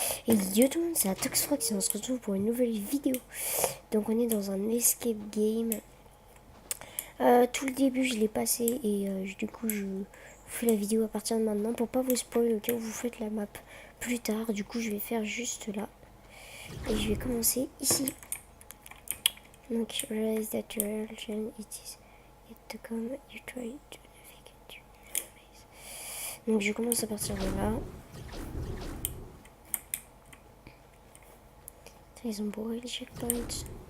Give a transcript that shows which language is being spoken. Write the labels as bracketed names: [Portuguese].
[French] Et yo tout le monde, c'est Atoxfrox et on se retrouve pour une nouvelle vidéo. Donc on est dans un escape game. Tout le début je l'ai passé et du coup je fais la vidéo à partir de maintenant pour pas vous spoiler au cas où vous faites la map plus tard. Du coup je vais faire juste là. Et je vais commencer ici. [English] Donc realize that your religion it is yet to come, you try to navigate your ways. [French] Donc je commence à partir de là. Ils ont bourré les checkpoints.